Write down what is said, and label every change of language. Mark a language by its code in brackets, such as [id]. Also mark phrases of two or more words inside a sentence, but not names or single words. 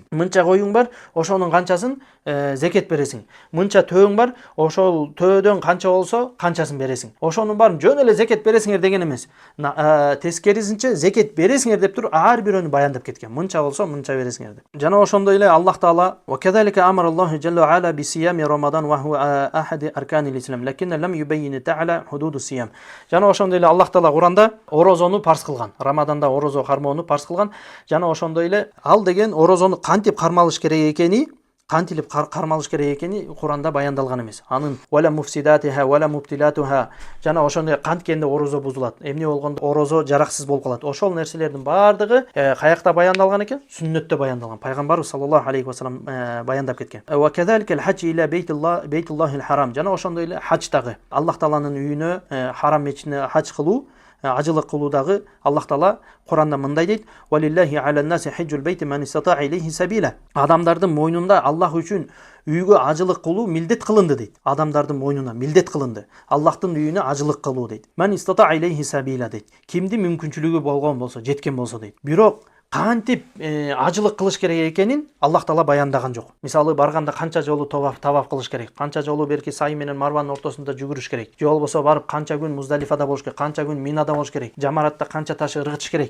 [ky] Мынча коюң бар, ошонун канчасын зекет бересиң. Мынча төөң бар, ошол төөдөн канча болсо канчасын бересиң. Ошонун баарын жөн эле зекет бересиңер деген эмес. Тескерисинче зекет бересиңер деп туруп ар бирөөнү баяндап кеткен. Мынча болсо мынча бересиңер деп. Жана ошондой эле [ar] الله تعالى وكذلك أمر الله جل وعلا بصيام رمضان وهو أحد أركان الإسلام لكن لم يبين تعالى حدود الصيام. [ky] Жана ошондой эле Аллах Таала Куранда орозону парз кылган. Рамаданда орозо кармоону парз кылган. Жана ошондой эле ал деген орозону кантип кармалыш керек экени, кантилип кармалыш керек экени Куранда баяндалган эмес. Анын [ar] ولا مفسداتها ولا مبطلاتها [ky] жана ошондой канткенде орозо бузулат. Эмне болгондо орозо жараксыз болуп калат. Ошол нерселердин баардыгы каякта баяндалган экен? Сүннөттө баяндалган. Пайгамбарыбыз [ar] صلى الله عليه وسلم [ky] баяндап кеткен. [ar] وكذلك الحج إلى بيت الله الحرام. [ky] Жана ошондой эле хаждагы Аллах Тааланын үйүнө харам мечитине хадж кылуу, ажылык кылуудагы Аллах Таала Куранда мындай дейт: [ar] "ولله على الناس حج البيت من استطاع إليه سبيلا." [ky] Адамдардын мойнунда Аллах үчүн үйгө ажылык кылуу милдет кылынды дейт. Адамдардын мойнуна милдет кылынды. Аллахтын үйүнө ажылык кылуу дейт. [ar] من استطاع إليه سبيلا дейт. [ky] Кимди мүмкүнчүлүгү болгон болсо, жеткен болсо дейт. Бирок кантип ажылык кылыш керек экенин Аллах Таала баяндаган жок. Мисалы барганда канча жолу таваф кылыш керек, канча жолу берки Сай менен Марванын ортосунда жүгүрүш керек. Же болбосо барып канча күн Муздалифада болуш керек, канча күн Минада болуш керек, жамаратта канча таш ыргытыш керек.